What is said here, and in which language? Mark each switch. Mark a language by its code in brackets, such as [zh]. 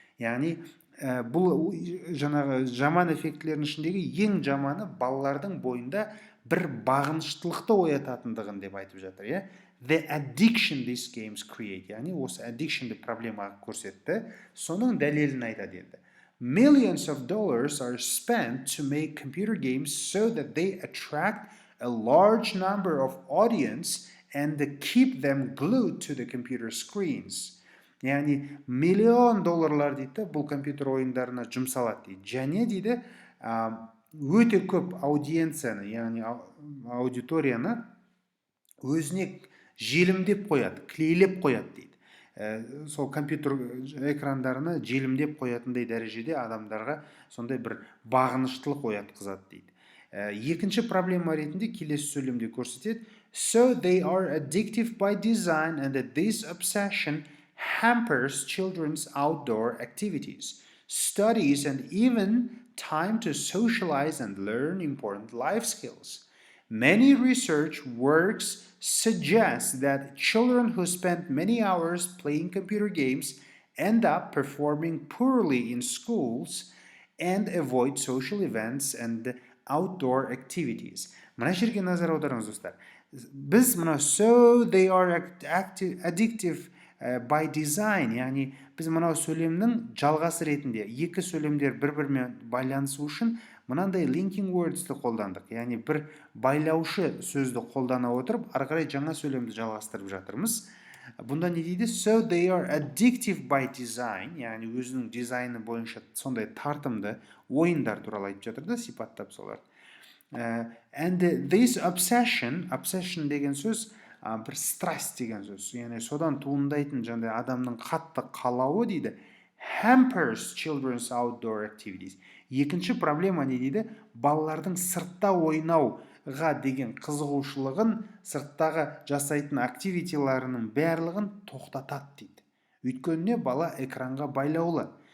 [kk] Яғни бұл жаңағы жаман эффектілердің ішіндегі ең жаманы балалардың бойында бір бағыныштылықты оятатындығын деп айтып жатыр. [en] The addiction these games create. [kk] Яғни осы addictionды проблемаға көрсетті, соның дәлелін айтады енді. [en] Millions of dollars are spent to make computer games so that they attract a large number of audience and keep them glued to the computer screens. [kk] Яғни миллион долларлар дейді бұл компьютер ойындарына жұмсалады дейді. Және дейді өте көп аудиенцияны, яғни аудиторияны өзіне желімдеп қояды, клейлеп қояды дейді. Сол компьютер экрандарына желімдеп қоятындай дәрежеде адамдарға сондай бір бағыныштылық оятқызады дейді. Екінші проблема ретінде келесі сөйлемде көрсетеді. [en] So they are addictive by design and that this obsession hampers children's outdoor activities, studies and even time to socialize and learn important life skills. Many research works suggest that children who spend many hours playing computer games end up performing poorly in schools and avoid social events and outdoor activities. [kk] Мына жерге назар аударыңыз достар. Біз мына [en] so they are addictive by design, [kk] яғни біз мынау сөйлемнің жалғасы ретінде екі сөйлемдер бір-бірімен байланысу үшін мынандай linking words'ті қолдандық. Яғни бір байлаушы сөзді қолдана отырып, ары қарай жаңа сөйлемді жалғастырып жатырмыз. Бұнда не дейді? [en] So they are addictive by design, [kk] яғни өзінің дизайны бойынша сондай тартымды ойындар туралы айтып жатыр да, сипаттап солар. [en] And this obsession [kk] деген сөз бір страсть деген сөз. Яғни содан туындайтын жаңағыдай адамның қатты қалауы дейді. [en] Hampers children's outdoor activities. [kk] Екінші проблема не дейді? Балалардың сыртта ойнауға деген қызығушылығын, сырттағы жасайтын активитиларының барлығын тоқтатады дейді. Өйткені бала экранға байлаулы.